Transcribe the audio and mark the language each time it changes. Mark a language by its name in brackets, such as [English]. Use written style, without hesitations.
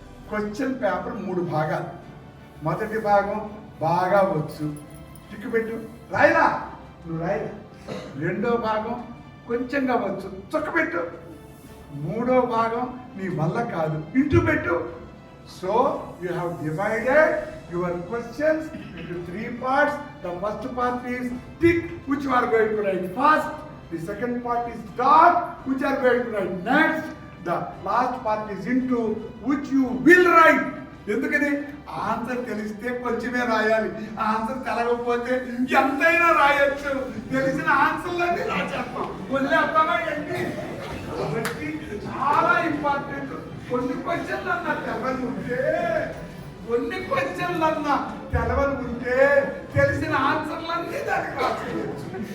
[Telugu] Question paper 3 భాగాలు. మొదటి భాగం బాగా వచ్చు, టిక్కు పెట్టు, రాయలా, నువ్వు రాయలా. రెండో భాగం కొంచెంగా వచ్చు, చుక్క పెట్టు. మూడో భాగం నీ వల్ల కాదు, ఇంటూ పెట్టు. [English] So you have divided your questions into 3 parts. The first part is tick, which you are going to write first. The second part is dot, which you are going to write next. The last part is into, which you will write. [Telugu] ఎందుకని answer తెలిస్తే కొంచెమే రాయాలి, answer తెలవకపోతే ఎంతైనా రాయొచ్చు. తెలిసిన ఆన్సర్లన్నీ రాసేస్తాం, వదిలేస్తామా ఏంటి? కాబట్టి చాలా ఇంపార్టెంట్. కొన్ని క్వశ్చన్లు అన్నా తెలవని ఉంటే, కొన్ని క్వశ్చన్లు అన్నా తెలవని ఉంటే తెలిసిన ఆన్సర్లన్నీ దానికి రాసేయచ్చు.